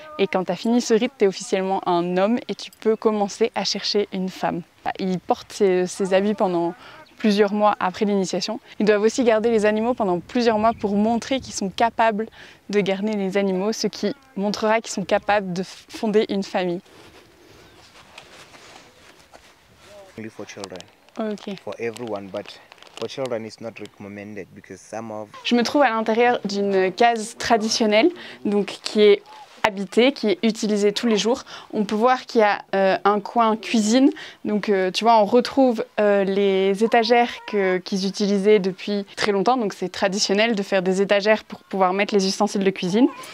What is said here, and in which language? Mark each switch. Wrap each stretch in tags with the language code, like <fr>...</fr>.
<fr>Et quand tu as fini ce rite, tu es officiellement un homme et tu peux commencer à chercher une femme. Ils portent ces habits pendant plusieurs mois après l'initiation. Ils doivent aussi garder les animaux pendant plusieurs mois pour montrer qu'ils sont capables de garder les animaux, ce qui montrera qu'ils sont capables de fonder une famille.</fr> <en>Only for children. Ok. For everyone, but for children it's not recommended because some of...</en> <fr>Je me trouve à l'intérieur d'une case traditionnelle, donc qui est habité, qui est utilisé tous les jours. On peut voir qu'il y a un coin cuisine, donc tu vois on retrouve les étagères qu'ils utilisaient depuis très longtemps, donc c'est traditionnel de faire des étagères pour pouvoir mettre les ustensiles de cuisine.</fr>